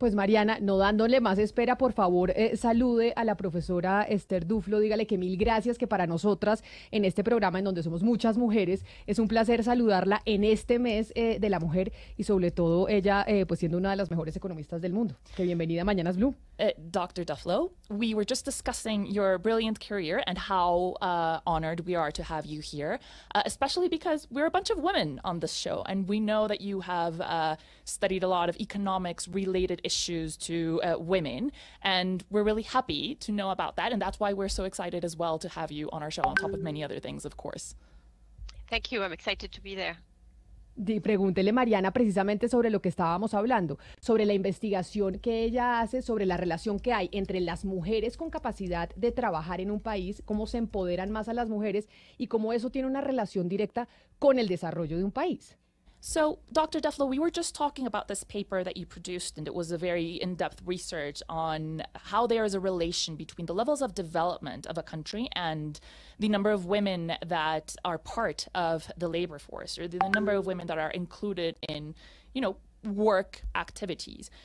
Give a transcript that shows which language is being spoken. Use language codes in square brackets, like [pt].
[es] Pues Mariana, no dándole más espera, por favor, salude a la profesora Esther Duflo, dígale que mil gracias, que para nosotras en este programa en donde somos muchas mujeres, es un placer saludarla en este mes de la mujer y sobre todo ella pues siendo una de las mejores economistas del mundo. Que bienvenida a Mañanas Blue. [en] Dr. Duflo, we were just discussing your brilliant career and how honored we are to have you here, especially because we're a bunch of women on this show, and we know that you have studied a lot of economics related issues to women, and we're really happy to know about that, and that's why we're so excited as well to have you on our show, on top of many other things, of course. Thank you. I'm excited to be there. [es] Pregúntele, Mariana, precisamente sobre lo que estábamos hablando, sobre la investigación que ella hace, sobre la relación que hay entre las mujeres con capacidad de trabajar en un país, cómo se empoderan más a las mujeres y cómo eso tiene una relación directa con el desarrollo de un país. [en] So, Dr. Duflo, we were just talking about this paper that you produced, and it was a very in-depth research on how there is a relation between the levels of development of a country and the number of women that are part of the labor force, or the number of women that are included in, work activities.